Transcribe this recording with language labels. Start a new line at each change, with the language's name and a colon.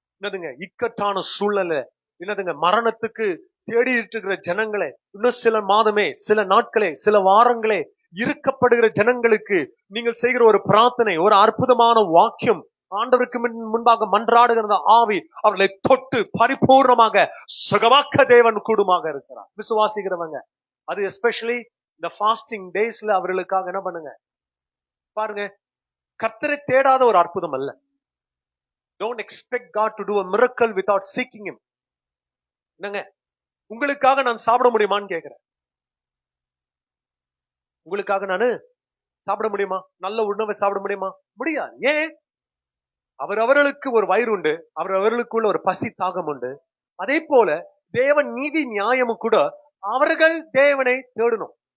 Tamil: என்னதுங்க இக்கட்டான சூழ்நிலை, என்னதுங்க மரணத்துக்கு தேடிட்டு இருக்கிற ஜனங்களே, இன்னும் சில மாதமே, சில நாட்களே, சில வாரங்களே இருக்கப்படுகிற ஜனங்களுக்கு நீங்கள் செய்கிற ஒரு பிரார்த்தனை, ஒரு அற்புதமான வாக்கியம், ஆண்டவருக்கு முன்பாக மன்றாடுகிற ஆவி அவர்களை தொட்டு பரிபூர்ணமாக சுகமாக்க தேவன் கூடுமாக இருக்கிறார். விசுவாசிக்கிறவங்க அது எஸ்பெஷலி இந்த ஃபாஸ்டிங் டேஸ்ல அவர்களுக்காக என்ன பண்ணுங்க பாருங்க. கர்த்தரை தேடாத ஒரு அற்புதம் அல்ல.
English: Don't expect God to do a miracle without seeking him.
Tamil: என்னங்க உங்களுக்காக நான் சாப்பிட முடியுமான்னு கேட்கிறேன். உங்களுக்காக நானு சாப்பிட முடியுமா? நல்ல உணவை சாப்பிட முடியுமா? முடியாது. ஏன்? அவர்களுக்கு ஒரு வயிறு உண்டு, அவர்களுக்குள்ள ஒரு பசி தாகம் உண்டு. அதே போல தேவன் நீதி நியாயமும் கூட அவர்கள் தேவனை தேடணும்.